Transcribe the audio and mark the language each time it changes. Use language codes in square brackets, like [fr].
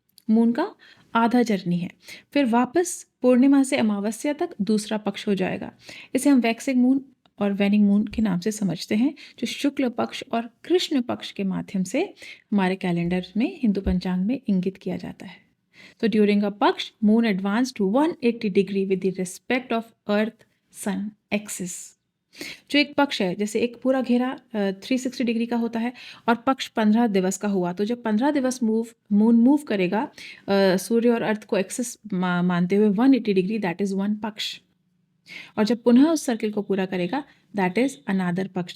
[hi] Moon का आधा journey है। फिर वापस पूर्णिमा से अमावस्या तक दूसरा पक्ष हो जाएगा। इसे हम वैक्सिंग मून और वेनिंग मून के नाम से समझते हैं, जो शुक्ल पक्ष और कृष्ण पक्ष के माध्यम से हमारे कैलेंडर में, हिंदू पंचांग में इंगित किया जाता है। [en] So during a paksh, moon advanced to 180 degree with the respect of earth sun axis. [hi] जो एक पक्ष है, जैसे एक पूरा घेरा 360 डिग्री का होता है और पक्ष 15 दिवस का हुआ, तो जब 15 दिवस मून मूव करेगा सूर्य और अर्थ को एक्सिस मानते हुए 180 डिग्री, [en] That is one पक्ष। [hi] और जब पुनः उस सर्किल को पूरा करेगा, [en] That is another पक्ष।